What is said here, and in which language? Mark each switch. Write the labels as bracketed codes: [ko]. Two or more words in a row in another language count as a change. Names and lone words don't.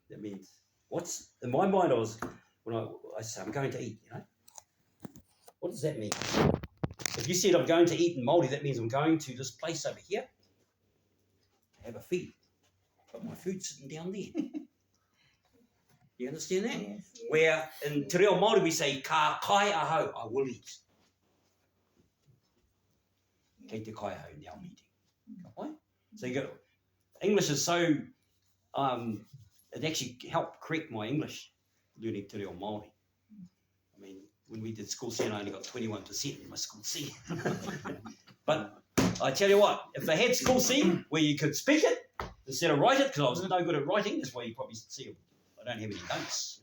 [en] That means, in my mind when I say I'm going to eat, you know? What does that mean? If you said I'm going to eat in Māori, that means I'm going to this place over here to have a feed. But my food's sitting down there. You understand that? Yes. Where in Te Reo Māori we say, [mi] ka kai ahau, [en] I will eat. [mi] Kei te kai ahau, [en] now I'm eating. So you got, English is so, it actually helped correct my English learning Te Reo Māori. I mean, when we did school C, I only got 21% in my school C. But I tell you what, if they had school C where you could speak it instead of write it, because I was no good at writing, that's why you probably see I don't have any notes.